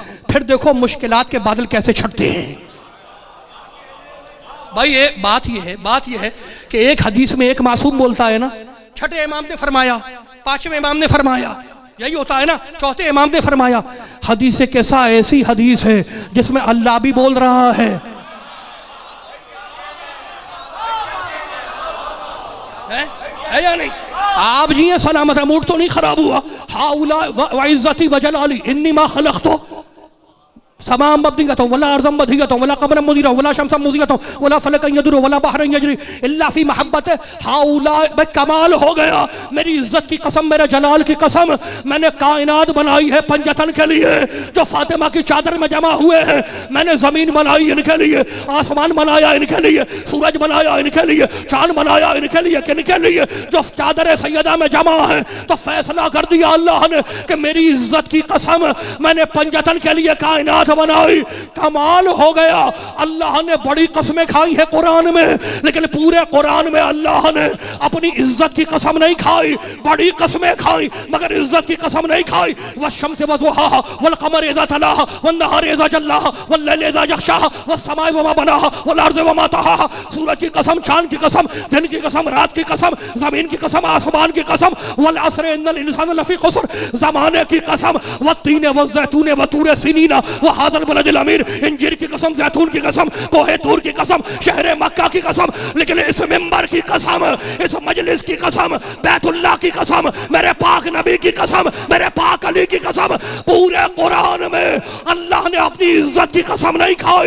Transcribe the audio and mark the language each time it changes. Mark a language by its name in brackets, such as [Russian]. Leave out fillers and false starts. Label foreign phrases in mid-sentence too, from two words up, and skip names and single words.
[Urdu] پھر دیکھو مشکلات کے بادل کیسے چھٹتے ہیں۔ بھائی یہ بات یہ ہے کہ ایک حدیث میں ایک معصوم بولتا ہے نا، چھٹے امام نے فرمایا، پانچویں امام نے فرمایا، یہی ہوتا ہے نا، چوتھے امام نے فرمایا. حدیث کیسا ایسی حدیث ہے جس میں اللہ بھی بول رہا ہے یا نہیں? آپ جی ہیں سلامت، موڈ تو نہیں خراب ہوا? [Arabic] هؤلاء وعزتي وجلالي إني ما خلقت سماء مبنية ولا أرضا مدحية ولا قمرا منيرا ولا شمسا مضيئة ولا فلكا يدور ولا بحرا يجري إلا في محبة هؤلاء. [Urdu] بھائی کمال ہو گیا. میری عزت کی قسم، میرے جلال کی قسم، میں نے کائنات بنائی ہے پنجتن کے لیے جو فاطمہ کی چادر میں جمع ہوئے ہیں. میں نے زمین بنائی ان کے لیے، آسمان بنایا ان کے لیے، سورج بنایا ان کے لیے، چاند بنایا ان کے لیے، کن کے لیے? جو چادر سیدہ میں جمع ہے. تو فیصلہ کر دیا اللہ نے کہ میری عزت کی قسم، میں نے پنجتن کے لیے کائنات بنائی. کمال ہو گیا، اللہ نے بڑی قسمیں کھائی ہے قرآن میں، لیکن پورے قرآن میں اللہ نے اپنی عزت کی قسم نہیں کھائی. بڑی قسمیں کھائی مگر عزت کی قسم نہیں کھائی. [Arabic] والشمس وضحاها والقمر إذا تلاها والنهار إذا جلاها والليل إذا يغشاها والسماء وما بناها والأرض وما طحاها. [Urdu] سورج کی قسم، چاند کی قسم، دن کی قسم، رات کی قسم، زمین کی قسم، آسمان کی قسم, [Arabic] والعصر إن الإنسان لفي خسر, [Urdu] زمانے کی قسم, [Arabic] والتين والزيتون وطور سينين وهذا البلد الأمين, [Urdu] انجیر کی قسم، زیتون کی قسم، کوہ طور کی قسم، شہر مکہ کی قسم. لیکن اس منبر کی قسم، اس مجلس کی قسم، بیت اللہ کی قسم، میرے پاک نبی کی قسم، میرے پاک علی کی قسم، پورے قرآن میں اللہ نے اپنی عزت کی قسم نہیں کھائی.